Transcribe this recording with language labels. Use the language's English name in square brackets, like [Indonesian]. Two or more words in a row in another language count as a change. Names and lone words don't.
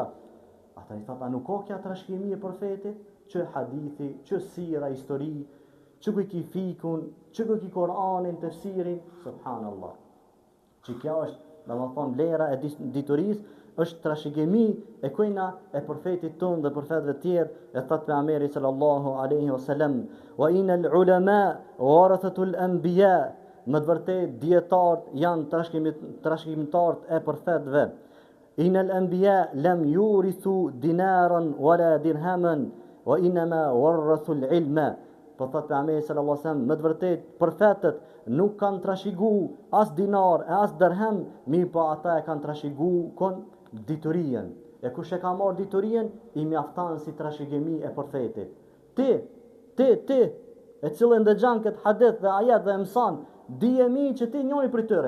[Albanian] Ata i thata nuk ka kja trashëgimi e profetit, që hadithi, që sira, histori, që ku i ki fikun, që ku i ki Koranin, tefsirin, subhanallah. Që kja është, domethënë vlera e diturisë, është trashëgimi e kujna e profetit tonë dhe profetëve tjerë, e thot pejgamberi [Arabic] صلى الله عليه وسلم وإن العلماء ورثة الأنبياء, [Albanian] më të vërtet dietarët janë trashëgimitarët e profetëve. [Arabic] إن الأنبياء لم يورثوا دينارا ولا درهما وإنما ورثوا العلم. [Albanian] Po thot pejgamberi [Arabic] صلى الله عليه وسلم, [Albanian] më të vërtet profetët nuk kanë trashëgu as dinar, as dirham, mirë po ata e kanë trashëgu kon diturien. E kush e ka marrë diturien, i mjafton si trashëgimi e profetit. Ti, e cilën dëgjon këtë hadith dhe ajet dhe mëson, dijemi që ti njëri për tëre.